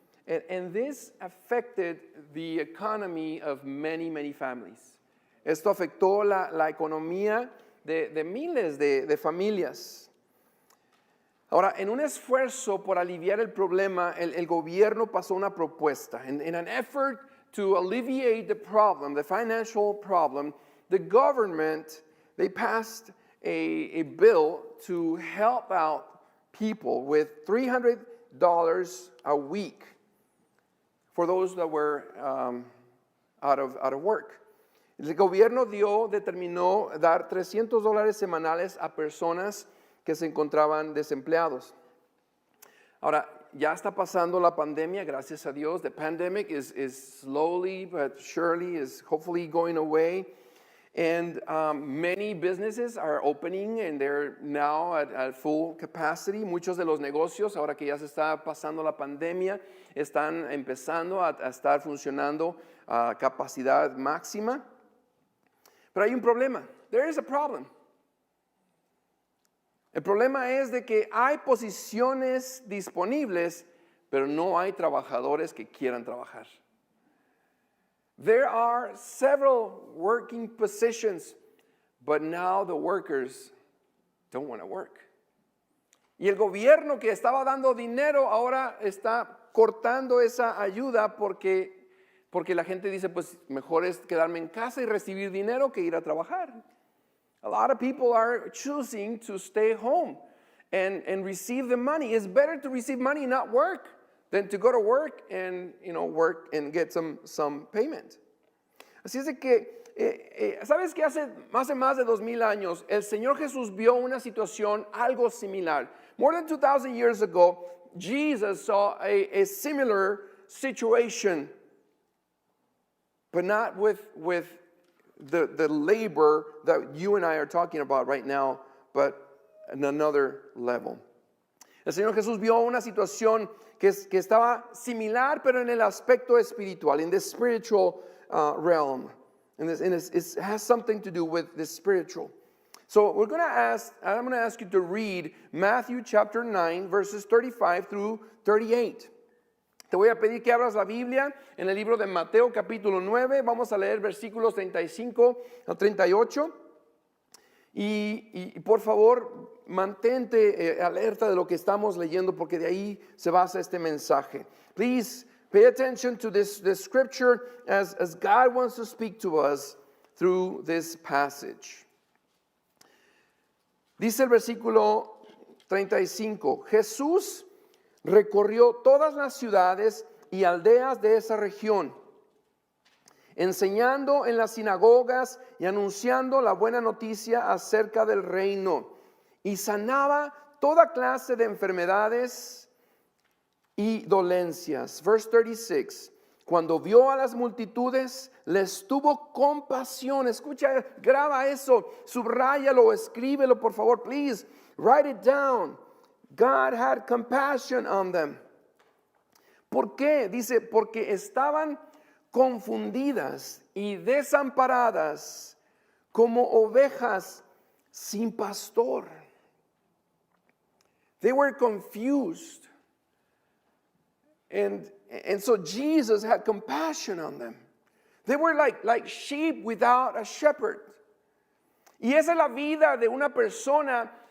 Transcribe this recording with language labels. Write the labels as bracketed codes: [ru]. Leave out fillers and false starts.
[en] And this affected the economy of many, many families. [es] Esto afectó la economía de miles de familias. Ahora, en un esfuerzo por aliviar el problema, el gobierno pasó una propuesta. [en] In an effort to alleviate the problem, the financial problem, the government, they passed a bill to help out people with $300 a week for those that were out of work. [es] El gobierno determinó dar $300 semanales a personas que se encontraban desempleados. Ahora, ya está pasando la pandemia, gracias a Dios. [en] The pandemic is slowly but surely is hopefully going away. And many businesses are opening and they're now at full capacity. [es] Muchos de los negocios, ahora que ya se está pasando la pandemia, están empezando a estar funcionando a capacidad máxima. Pero hay un problema. [en] There is a problem. [es] El problema es de que hay posiciones disponibles, pero no hay trabajadores que quieran trabajar. [en] There are several working positions, but now the workers don't want to work. [es] Y el gobierno que estaba dando dinero ahora está cortando esa ayuda porque la gente dice, pues mejor es quedarme en casa y recibir dinero que ir a trabajar. [en] A lot of people are choosing to stay home and receive the money. It's better to receive money and not work than to go to work and work and get some payment. [es] Así es de que, ¿sabes qué? Hace más de 2000 años, el Señor Jesús vio una situación algo similar. [en] More than 2,000 years ago, Jesus saw a similar situation, but not with the labor that you and I are talking about right now, but in another level. [es] El Señor Jesús vio una situación que estaba similar, pero en el aspecto espiritual, [en] in the spiritual realm. And it has something to do with the spiritual. So I'm going to ask you to read Matthew chapter 9, verses 35 through 38. [es] Te voy a pedir que abras la Biblia en el libro de Mateo capítulo 9. Vamos a leer versículos 35 a 38. Y por favor, mantente alerta de lo que estamos leyendo porque de ahí se basa este mensaje. [en] Please pay attention to this scripture as God wants to speak to us through this passage. [es] Dice el versículo 35, Jesús recorrió todas las ciudades y aldeas de esa región, enseñando en las sinagogas y anunciando la buena noticia acerca del reino, y sanaba toda clase de enfermedades y dolencias. [en] Verse 36, [es] cuando vio a las multitudes, les tuvo compasión. Escucha, graba eso, subráyalo, escríbelo por favor, [en] please, write it down. God had compassion on them. [es] ¿Por qué? Dice, porque estaban confundidas y desamparadas como ovejas sin pastor. [en] They were confused. And so Jesus had compassion on them. They were like sheep without a shepherd. [es] Y esa es la vida de una persona